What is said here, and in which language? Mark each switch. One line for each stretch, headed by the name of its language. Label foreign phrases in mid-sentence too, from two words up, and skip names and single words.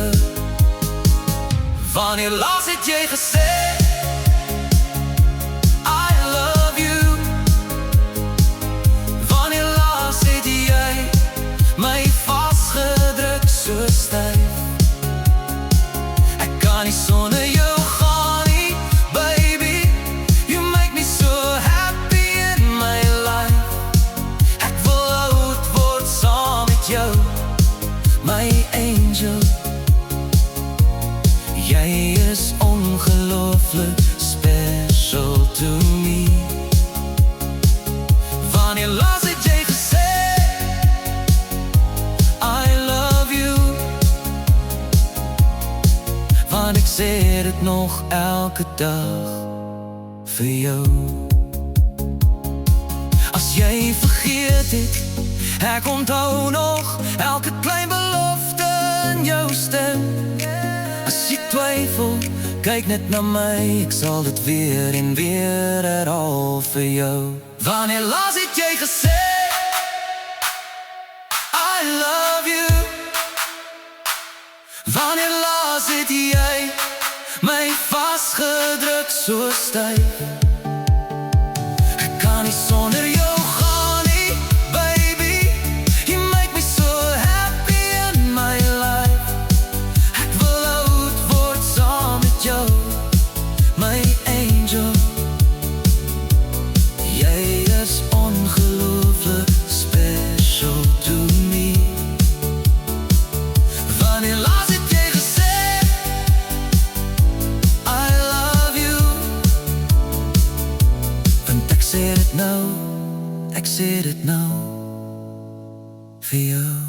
Afrikaans: Wanneer laas het jy gesê my vastgedruk so styf? Ek kan nie sonder jou gaan nie, baby.
English: You make me so happy in my life.
Afrikaans: Ek wil oud word saam met jou, my angel. Jy is ongelooflik
English: special to me.
Afrikaans: Wanneer laas het jy gesê ek sê dit nog elke dag vir jou. As jy vergeet het, ek onthou nog elke klein belofte in jou stem. As jy twyfel, kyk net na my, ek sal dit weer en weer herhaal vir jou. Wanneer laas het jy gesê
English: I love you?
Afrikaans: Wanneer laas het jy my vastgedruk so styf? Ek kan nie sonder jou gaan nie, baby. You make me so happy in my life. Ek wil oud word saam met jou, my angel. Jy is ongelooflik
English: special to me.
Afrikaans: Wanneer laas het jy gesê
English: I love you?
Afrikaans: Want ek sê dit nou vir jou.